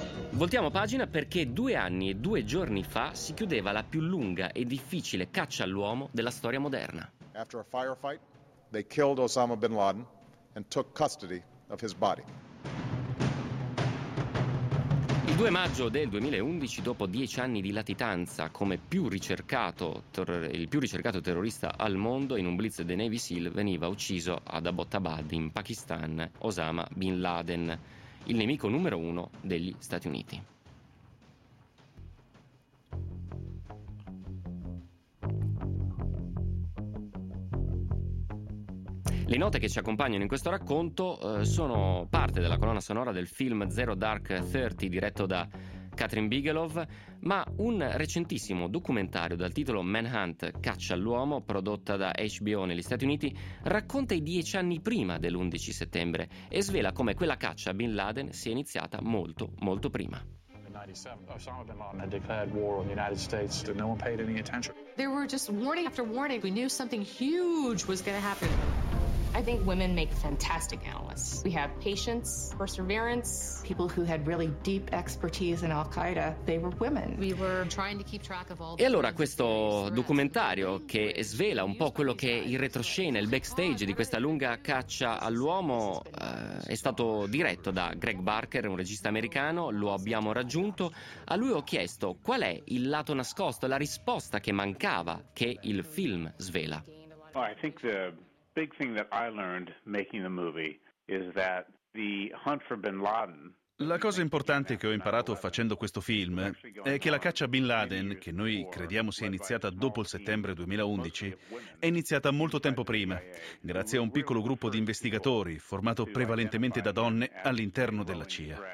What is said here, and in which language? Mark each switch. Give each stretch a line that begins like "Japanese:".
Italian: Voltiamo pagina perché 2 anni e 2 giorni fa si chiudeva la più lunga e difficile caccia all'uomo della storia moderna.
English: After a firefight, they killed Osama bin Laden and took custody of his body.
Italian: Il 2 maggio del 2011, dopo 10 anni di latitanza come il più ricercato terrorista al mondo, in un blitz dei Navy SEAL veniva ucciso ad Abbottabad in Pakistan Osama bin Laden, il nemico numero uno degli Stati Uniti. Le note che ci accompagnano in questo racconto sono parte della colonna sonora del film Zero Dark Thirty, diretto da Catherine Bigelow, ma un recentissimo documentario dal titolo Manhunt, Caccia all'uomo, prodotta da HBO negli Stati Uniti, racconta i 10 anni prima dell'11 settembre e svela come quella caccia a Bin Laden sia iniziata molto, molto prima.
English: Osama bin Laden had declared war on the United States, and no one paid any attention. There were just warning after warning. We knew something huge was going to happen. I think women make fantastic analysts. We have patience, perseverance. People who had really deep expertise in Al-Qaeda, they were women. We were trying to keep track of all.
Italian: E allora questo documentario, che svela un po' quello che è il retroscena, il backstage di questa lunga caccia all'uomo, è stato diretto da Greg Barker, un regista americano. Lo abbiamo raggiunto. A lui ho chiesto qual è il lato nascosto, la risposta che mancava, che il film svela.
English: I think the big thing that I learned making the movie is that the hunt for Bin Laden.
Italian: La cosa importante che ho imparato facendo questo film è che la caccia a Bin Laden, che noi crediamo sia iniziata dopo il settembre 2011, è iniziata molto tempo prima, grazie a un piccolo gruppo di investigatori formato prevalentemente da donne all'interno della CIA.